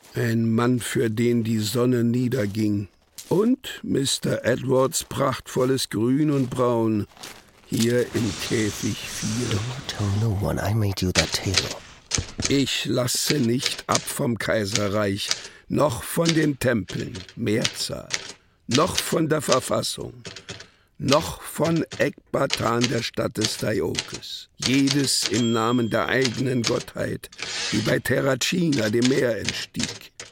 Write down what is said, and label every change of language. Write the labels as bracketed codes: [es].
[de] Ein Mann, für den die Sonne niederging. Und Mr. Edwards prachtvolles Grün und Braun. Hier im Käfig 4. [en] Don't tell no one I made you that tale. [de] Ich lasse nicht ab vom Kaiserreich. Noch von den Tempeln. Mehrzahl. Noch von der Verfassung, noch von Ekbatan, der Stadt des Diokes. Jedes im Namen der eigenen Gottheit, die bei Terracina dem Meer entstieg.